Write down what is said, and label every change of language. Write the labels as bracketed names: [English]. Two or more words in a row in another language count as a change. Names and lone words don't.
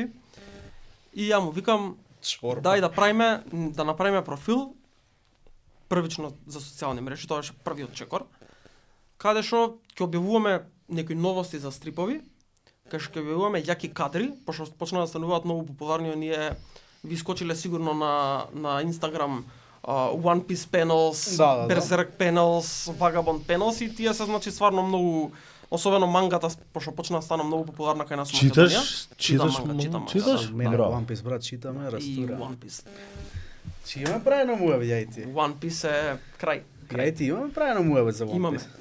[Macedonian] И ја му викам, дај да направиме профил првично за социјални мрежи, тоа беше првиот чекор, каде што ќе објавуваме некои новости за стрипови, кај што ќе објавуваме јаки кадри, пошто почнаа да стануваат многу популарни, оние ви скочиле сигурно на Instagram One Piece panels, Да. Berserk panels, Vagabond panels и тие се значи стварно многу, особено мангата, пошто почна да стана многу популарна кај нас во Македонија. Читаш манга, читам манга, читаш? да. Мене Браво. One Piece брат читаме, И растура. One Piece. Чи има правено му ја ти. One Piece е крај. Ја и ти имаме правено муабет за One Piece.